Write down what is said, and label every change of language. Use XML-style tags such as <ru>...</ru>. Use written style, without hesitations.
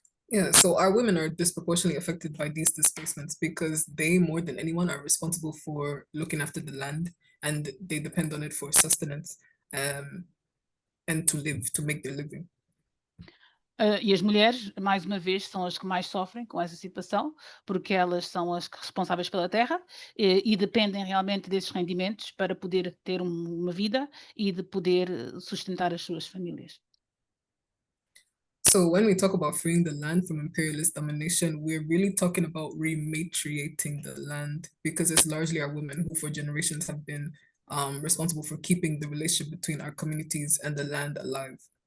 <en>Yeah, so our women are disproportionately affected by these displacements because they, more than anyone, are responsible for looking after the land and they depend on it for sustenance, and to live, to make their living.</en> <pt>E as mulheres, mais uma vez, são as que mais sofrem com essa situação, porque elas são as responsáveis pela terra e dependem realmente desses rendimentos para poder ter uma vida e de poder sustentar as suas famílias.</pt> <en>So when we talk about freeing the land from imperialist domination, we're really talking about rematriating the land because it's largely our women who for generations have been responsible for keeping the relationship between our communities and the land alive.</en>